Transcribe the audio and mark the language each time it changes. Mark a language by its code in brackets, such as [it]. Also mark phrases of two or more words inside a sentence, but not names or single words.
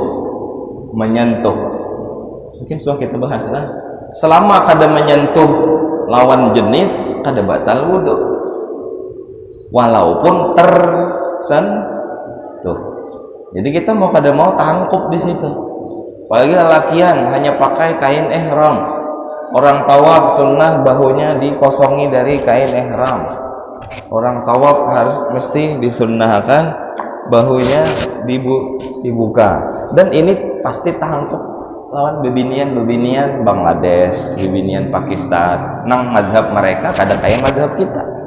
[id] Mungkin sudah kita bahas lah. Selama kada menyentuh lawan jenis, kada batal wudu walaupun tersentuh. [bjn] Jadi kita mau kada mau tangkup di situ. Apalagi lelakian hanya pakai kain ihram. [id] Orang tawaf sunnah bahunya dikosongi dari kain ihram. [bjn] orang tawaf harus mesti disunnahkan bahunya dibuka, dan ini pasti tangkep lawan bebinian Bangladesh, bebinian Pakistan, nang mazhab mereka kada kayak mazhab kita.